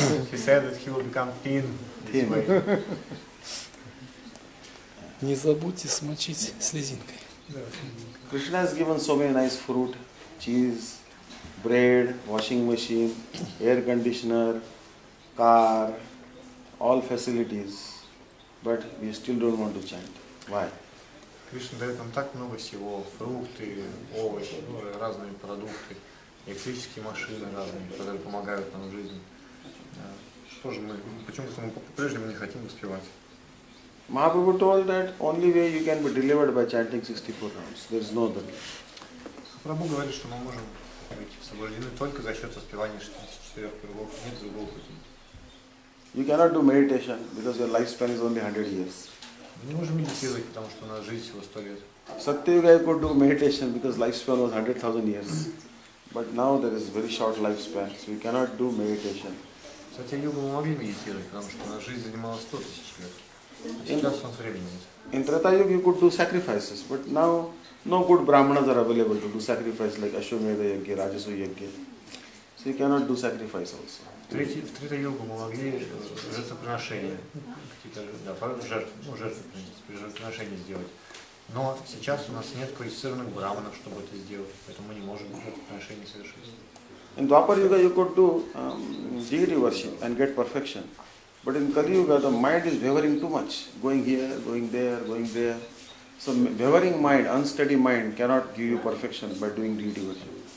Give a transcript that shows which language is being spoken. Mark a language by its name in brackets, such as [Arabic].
[English] He said that he will become thin this way. [Russian] Не забудьте смочить слезинкой. [English] Krishna has given so many nice fruit, cheese, bread, washing machine, air conditioner, car, all facilities, but we still don't want to chant. Why? [Russian] Кришна дает нам так много всего, фрукты, овощи, разные продукты, электрические машины разные, которые помогают нам в жизни. Что же мы, почему-то мы по-прежнему не хотим успевать. [English] Mahaprabhu told that only way you can be delivered by chanting 64 rounds. There is no other way. [Russian] Прабху говорит, что мы можем быть освобождены только за счет воспевания 64 кругов, нет другого пути. [English] You cannot do meditation because your lifespan is only 100 years. [Russian] Мы не можем медитировать, потому что у нас жизнь всего 100 лет. [English] Satyuga could do meditation because lifespan was 100,000 years. But now there is very short lifespan, so you cannot do meditation. [Russian] Сатья-югу мы могли медитировать, потому что у нас жизнь занимала 100 тысяч лет. Сейчас у нас времени нет. [English] In Treta Yuga you could do sacrifices, but now no good brahmanas are available to do sacrifice like Ashwamedha Yagya, Rajasu Yagya. So you cannot do sacrifice also. [Russian] В Трета-югу мы могли жертвоприношения, какие-то жертвоприношения сделать. Но сейчас у нас нет квалифицированных браманов, чтобы это сделать, поэтому мы не можем жертвоприношения совершить. [English] In Dwapar Yuga you could do deity worship and get perfection. But in Kali Yuga the mind is wavering too much, going here, going there, going there. So wavering mind, unsteady mind cannot give you perfection by doing deity worship.